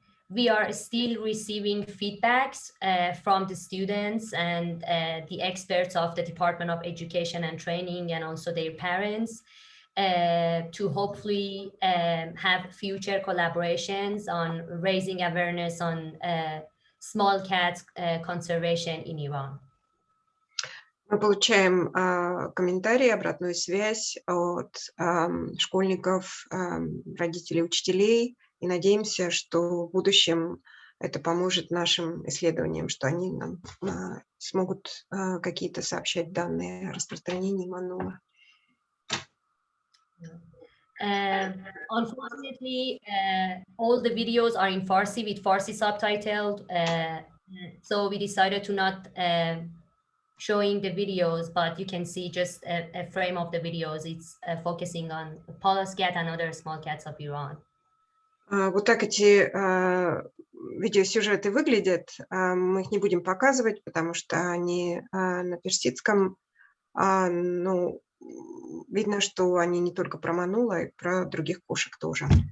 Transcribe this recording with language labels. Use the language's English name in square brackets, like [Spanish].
[English] We are still receiving feedbacks from the students and the experts of the Department of Education and Training, and also their parents, to hopefully have future collaborations on raising awareness on small cats conservation in Iran. [Russian] Мы получаем комментарии, обратную связь от школьников, родителей, учителей, и надеемся, что в будущем это поможет нашим исследованиям, что они нам смогут какие-то сообщать данные о распространении манула. [English] Unfortunately, all the videos are in Farsi with Farsi subtitled, so we decided to not showing the videos, but you can see just a frame of the videos. It's focusing on Pallas cat and other small cats of Iran. [Russian] Вот так эти видеосюжеты выглядят. Мы их не будем показывать, потому что они на персидском. Ну, видно, что они не только про манула, и про других кошек тоже.